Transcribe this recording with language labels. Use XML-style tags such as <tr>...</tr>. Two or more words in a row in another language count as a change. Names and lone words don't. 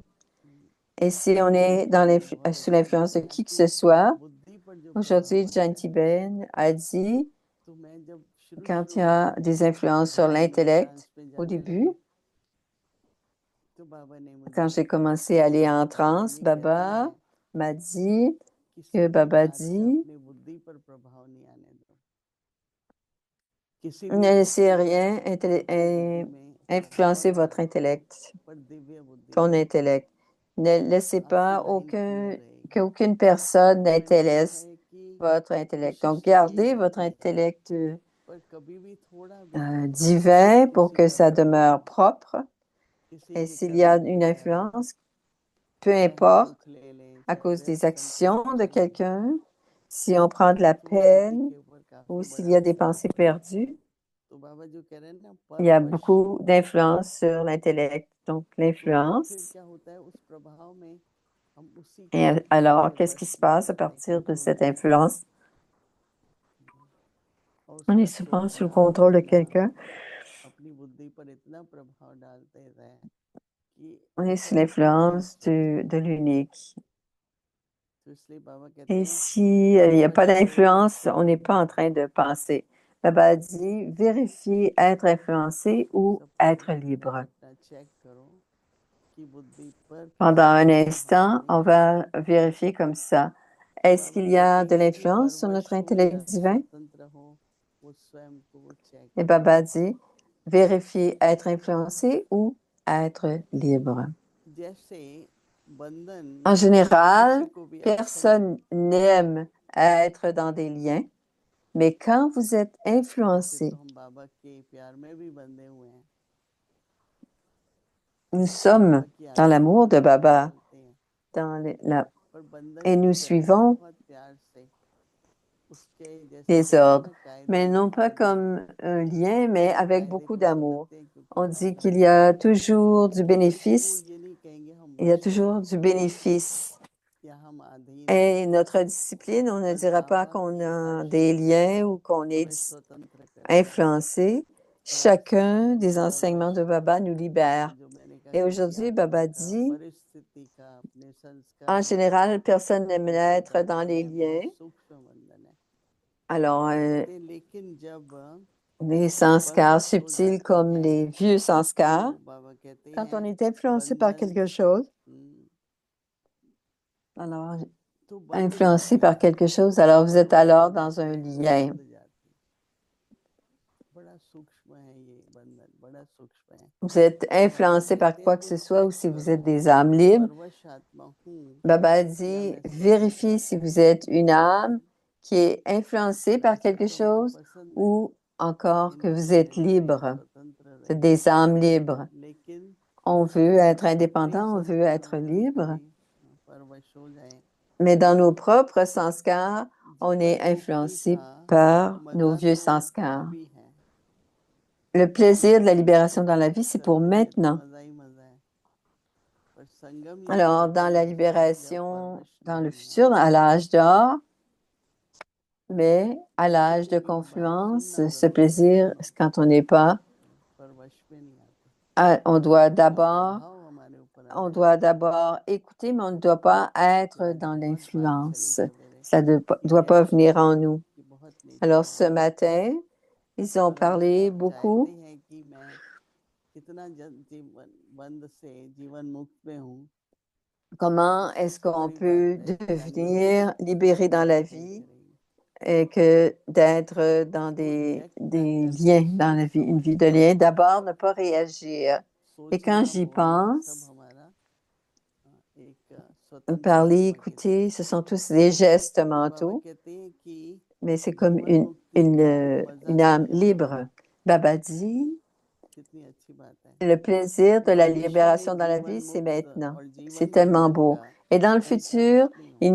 <fr>Et si on est sous l'influence de qui que ce soit, aujourd'hui, Jayanti Ben a dit, quand il y a des influences sur l'intellect, au début, quand j'ai commencé à aller en transe, Baba m'a dit que</fr> <hi>किसी</hi> <fr>Ne</fr> <hi>भी</hi> <fr>laissez</fr> <hi>व्यक्ति</hi> <fr>rien</fr> <hi>अपनी बुद्धि में</hi> <fr>influencer</fr> <hi>प्रभाव</hi> <fr>votre intellect,</fr> <hi>पर दिव्य बुद्धि</hi> <fr>ton</fr> <hi>नहीं</hi> <fr>intellect. Ne laissez</fr> <hi>आपकी</hi> <fr>pas</fr> <en>line clear</en> <hi>रहेगी</hi> <fr>qu'aucune personne</fr> <hi>पॉइंट क्या</hi> <fr>n'intéresse</fr> <hi>है कि</hi> <fr>votre intellect. Donc,</fr> <hi>कोशिश तो यही</hi> <fr>gardez votre</fr> <hi>रहती है</hi> <fr>intellect</fr> <hi>पर कभी भी थोड़ा भी</hi> <fr>divin pour</fr> <hi>किसी</hi> <fr>que</fr> <hi>का</hi> <fr>ça demeure</fr> <hi>प्रभाव</hi> <fr>propre.</fr> <hi>किसी</hi> <fr>Et</fr> <hi>के</hi> <fr>s'il y a</fr> <hi>कर्मों</hi> <fr>une</fr> <hi>के कारण</hi> <fr>influence, peu</fr> <hi>चाहे हम</hi> <fr>importe,</fr> <hi>सुख ले लें</hi> <fr>à</fr> <hi>चाहे</hi> <fr>cause des</fr> <hi>व्यर्थ संतुष्ट</hi> <fr>actions de</fr> <hi>हो जाए</hi> <fr>quelqu'un, si on prend de la</fr> <hi>तो उस बुद्धि</hi> <fr>peine</fr> <hi>के ऊपर</hi> <fr>ou</fr> <hi>काफी</hi> <fr>s'il</fr> <hi>बड़ा</hi> <fr>y a des</fr> <hi>असर</hi> <fr>pensées</fr> <hi>होता है</hi> <fr>perdues,</fr> <hi>तो बाबा जो कह रहे हैं ना</hi> <fr>il y a</fr> <hi>परवश</hi> <fr>beaucoup d'influence sur l'intellect. Donc,</fr> <hi>तो फिर</hi> <fr>l'influence.</fr> <hi>क्या होता है उस प्रभाव में हम उसी</hi> <fr>Et</fr> <hi>के</hi> <fr>alors, qu'est-ce qui</fr> <hi>वश</hi> <fr>se</fr> <hi>में हो</hi> <fr>passe à</fr> <hi>जाते हैं</hi> <fr>partir de</fr> <hi>कंट्रोल</hi> <fr>cette</fr> <hi>में हो जाते</hi> <fr>influence?</fr> <hi>हैं और</hi> <fr>On est</fr> <hi>उसका</hi> <fr>souvent sous le</fr> <hi>छोटा</hi> <fr>contrôle de</fr> <hi>बड़ा</hi> <fr>quelqu'un.</fr> <hi>अपनी बुद्धि पर इतना प्रभाव डालते हैं कि</hi> <fr>On est sous</fr> <hi>ऐसा लगता है नहीं</hi> <fr>l'influence</fr> <hi>सोच रहे</hi> <fr>de l'unique.</fr> <hi>तो इसलिए बाबा कहते</hi> <fr>Et</fr> <hi>हैं</hi> <fr>s'il n'y a pas</fr> <hi>परवश हो</hi> <fr>d'influence, on n'est pas</fr> <hi>चित्त</hi> <fr>en train de penser. Baba dit, vérifiez être influencé ou</fr> <hi>सबको</hi> <fr>être</fr> <hi>एक मिनट</hi> <fr>libre.</fr> <hi>अपना चेक करो कि बुद्धि पर</hi> <fr>Pendant</fr> <hi>किसी का</hi> <fr>un</fr> <hi>प्रभाव</hi> <fr>instant,</fr> <hi>नहीं</hi> <fr>on va vérifier comme ça.</fr> <hi>तो</hi> <fr>Est-ce</fr> <hi>बाबा</hi> <fr>qu'il y</fr> <hi>कहते</hi> <fr>a de</fr> <hi>हैं कि</hi> <fr>l'influence sur</fr> <hi>परवश</hi> <fr>notre</fr> <hi>हो या</hi> <fr>intellect divin?</fr> <hi>स्वतंत्र हो वो स्वयं को चेक</hi> <fr>Et</fr> <hi>करे</hi> <fr>Baba dit, vérifiez être influencé ou être libre.</fr> <hi>जैसे बंधन</hi> <fr>En</fr> <hi>किसी</hi> <fr>général,</fr> <hi>को भी अच्छा नहीं</hi> <fr>personne n'aime être dans des liens, mais quand vous êtes</fr> <hi>वैसे</hi> <fr>influencé,</fr> <hi>तो हम बाबा के प्यार में भी बंधे हुए हैं</hi> <fr>nous sommes</fr> <hi>बाबा की</hi> <fr>dans</fr> <hi>आज्ञा</hi> <fr>l'amour de</fr> <hi>मानते हैं</hi> <fr>Baba</fr> <hi>चलते हैं</hi> <fr>dans</fr> <hi>पर</hi> <fr>et</fr> <hi>बंधन</hi> <fr>nous</fr> <hi>की तरह</hi> <fr>suivons</fr> <hi>बहुत प्यार से उसके जैसे</hi> <fr>les</fr> <hi>कहते हैं</hi> <fr>ordres,</fr> <hi>ना कायदे</hi> <fr>mais non pas</fr> <hi>बदलते</hi> <fr>comme un lien, mais</fr> <hi>हैं</hi> <fr>avec</fr> <hi>कायदे</hi> <fr>beaucoup</fr> <hi>कुछ</hi> <fr>d'amour.</fr> <hi>बदलते हैं क्योंकि</hi> <fr>On dit</fr> <hi>बाबा</hi> <fr>qu'il y a toujours du</fr> <hi>तो किसी को</hi> <fr>bénéfice,</fr> <hi>ये नहीं कहेंगे हम</hi> <fr>il y a</fr> <hi>वश हैं</hi> <fr>toujours du bénéfice.</fr> <hi>या हम अधीन हैं</hi> <fr>Et notre discipline, on ne</fr> <hi>पर</hi> <fr>dira pas</fr> <hi>बाबा</hi> <fr>qu'on</fr> <hi>हर</hi> <fr>a des</fr> <hi>क्षण</hi> <fr>liens ou qu'on</fr> <hi>हमें</hi> <fr>est</fr> <hi>स्वतंत्र करते हैं</hi> <fr>influencé.</fr> <hi>और आज सुबह</hi> <fr>Chacun</fr> <hi>हम</hi> <fr>des enseignements</fr> <hi>परवश</hi> <fr>de Baba nous libère.</fr> <hi>जो मैंने कहा</hi> <fr>Et</fr> <hi>किसी</hi> <fr>aujourd'hui,</fr> <hi>आत्मा</hi> <fr>Baba</fr> <hi>का</hi> <fr>dit,</fr> <hi>परिस्थिति का अपने</hi> <fr>en</fr> <hi>संस्कार</hi> <fr>général, personne n'aime</fr> <hi>वो</hi> <fr>être dans</fr> <hi>स्वतंत्र</hi> <fr>les</fr> <hi>है बहुत</hi> <fr>liens.</fr> <hi>सूक्ष्म बंधन है</hi> <fr>Alors,</fr> <hi>कहते हैं लेकिन जब</hi> <fr>les sanskars</fr> <hi>परवश हो</hi> <fr>subtils</fr> <hi>जाते</hi> <fr>comme</fr> <hi>हैं</hi> <fr>les vieux sanskars,</fr> <hi>तो बाबा कहते</hi> <fr>quand on</fr> <hi>हैं</hi> <fr>est influencé par</fr> <hi>बंधन</hi> <fr>quelque chose, हम्म, alors</fr> <hi>तो बंध</hi> <fr>influencé</fr> <hi>जाती</hi> <fr>par</fr> <hi>है</hi> <fr>quelque chose, alors vous êtes</fr> <hi>परवश हो</hi> <fr>alors dans</fr> <hi>जाते</hi> <fr>un</fr> <hi>हैं तो</hi> <fr>lien.</fr> <hi>बंध जाती है बड़ा सूक्ष्म है ये बंधन बड़ा सूक्ष्म है</hi> <fr>Vous êtes</fr> <hi>तो बाबा</hi> <fr>influencé par</fr> <hi>कहते हैं</hi> <fr>quoi que</fr> <hi>तो</hi> <fr>ce soit ou</fr> <hi>चेक</hi> <fr>si vous êtes</fr> <hi>करो</hi> <fr>des</fr> <hi>कि</hi> <fr>âmes</fr> <hi>मैं</hi> <fr>libres.</fr> <hi>परवश आत्मा हूँ</hi> <fr>Baba</fr> <hi>या</hi> <fr>dit,</fr> <hi>मैं स्वतंत्र</hi> <fr>vérifiez si</fr> <hi>आत्मा</hi> <fr>vous</fr> <hi>हूँ</hi> <fr>êtes une âme qui est influencée par</fr> <hi>वैसे</hi> <fr>quelque</fr> <hi>तो हमको</hi> <fr>chose</fr> <hi>पसंद है</hi> <fr>ou encore que vous êtes</fr> <hi>इंडिपेंडेंट रहे</hi> <fr>libre.</fr> <hi>स्वतंत्र</hi> <fr>C'est</fr> <hi>रहे</hi> <fr>des âmes libres.</fr> <hi>लेकिन</hi> <fr>On veut être</fr> <hi>अपने</hi> <fr>indépendant, on veut</fr> <hi>संस्कारों</hi> <fr>être</fr> <hi>में भी</hi> <fr>libre.</fr> <hi>कभी परवश हो जाए</hi> <fr>Mais dans nos propres sanskars, on est</fr> <hi>जीवन मुक्ति</hi> <fr>influencé</fr> <hi>का</hi> <fr>par nos</fr> <hi>मजा</hi> <fr>vieux</fr> <hi>तो</hi> <fr>sanskars.</fr> <hi>अभी है</hi> <fr>Le plaisir de la</fr> <hi>जीवन</hi> <fr>libération dans la</fr> <hi>मुक्ति</hi> <fr>vie, c'est pour</fr> <hi>करेंगे तो</hi> <fr>maintenant.</fr> <hi>मजा ही मजा है पर संगम युग</hi> <fr>Alors,</fr> <hi>तब</hi> <fr>dans la</fr> <hi>रहेगा जब</hi> <fr>libération,</fr> <hi>परवश</hi> <fr>dans le</fr> <hi>नहीं</hi> <fr>futur,</fr> <hi>होंगे</hi> <fr>à l'âge d'or, mais à l'âge de</fr> <hi>किसी की भी बात</hi> <fr>confluence,</fr> <hi>सुनना</hi> <fr>ce</fr> <hi>बंद कर दो</hi> <fr>plaisir, quand on n'est pas,</fr> <hi>परवश में नहीं आते</hi> <fr>on doit</fr> <hi>उसका</hi> <fr>d'abord,</fr> <hi>प्रभाव हमारे ऊपर आ</hi> <fr>on</fr> <hi>जाए</hi> <fr>doit d'abord écouter, mais on ne doit pas</fr> <hi>कि</hi> <fr>être</fr> <hi>आज</hi> <fr>dans</fr> <hi>बहुत बात चली</hi> <fr>l'influence.</fr> <hi>सवेरे</hi> <fr>Ça ne</fr> <hi>कि</hi> <fr>doit pas</fr> <hi>नेचर</hi> <fr>venir en nous.</fr> <hi>कि बहुत नेचर</hi> <fr>Alors,</fr> <hi>है</hi> <fr>ce matin, ils ont</fr> <hi>परवश</hi> <fr>parlé</fr> <hi>आप चाहते</hi> <fr>beaucoup</fr> <hi>हैं कि मैं कितना जीवन बंद से जीवन मुक्त में हूँ</hi> <fr>comment est-ce qu'on</fr> <hi>बड़ी बात</hi> <fr>peut</fr> <hi>है जानने की</hi> <fr>devenir libéré dans la</fr> <hi>बहुत</hi> <fr>vie</fr> <hi>मिलती रहेगी</hi> <fr>et que d'être dans</fr> <hi>उसको रिएक्ट ना</hi> <fr>des</fr> <hi>करके</hi> <fr>liens, dans la</fr> <hi>सोच</hi> <fr>vie, une</fr> <hi>समझ</hi> <fr>vie de</fr> <hi>के</hi> <fr>lien. D'abord, ne pas réagir. Et quand</fr> <hi>सोचना</hi> <fr>j'y</fr> <hi>बोलना सब</hi> <fr>pense,</fr> <hi>हमारा एक स्वतंत्र</hi> <fr>parler,</fr> <hi>आत्मा की तरह</hi> <fr>écouter, ce sont tous des gestes</fr> <hi>तो बाबा</hi> <fr>mentaux,</fr> <hi>कहते हैं कि</hi> <fr>mais c'est comme</fr> <hi>जीवन मुक्ति का मजा</hi> <fr>une</fr> <hi>तो</hi> <fr>âme</fr> <hi>यहाँ है</hi> <fr>libre. Baba dit,</fr> <hi>कितनी अच्छी बात है</hi> <fr>le plaisir de la</fr> <hi>भविष्य में</hi> <fr>libération dans la</fr> <hi>जीवन</hi> <fr>vie, c'est</fr> <hi>मुक्त</hi> <fr>maintenant.</fr> <hi>और</hi> <fr>C'est</fr> <hi>जीवन</hi> <fr>tellement</fr> <hi>बंधन</hi> <fr>beau.</fr> <hi>का</hi> <fr>Et dans le futur,</fr> <hi>कंट्रास्ट नहीं</hi> <fr>il</fr>